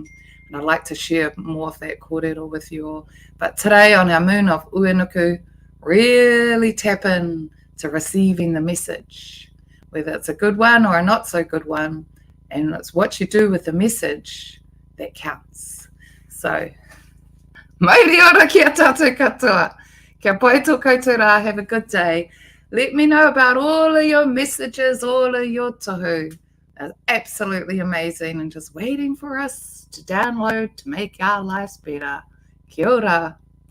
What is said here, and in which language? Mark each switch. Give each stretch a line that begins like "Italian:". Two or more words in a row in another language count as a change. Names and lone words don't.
English: And I'd like to share more of that korero with you all. But today on our moon of Uenuku, really tap in to receiving the message, whether it's a good one or a not so good one. And it's what you do with the message that counts. So,
Māori: mauri ora kia tātou katoa. Kia pai tō koutou rā,
English: have a good day. Let me know about all of your messages, all of your tohu. They're absolutely amazing and just waiting for us to download to make our lives better.
Māori: Kia ora.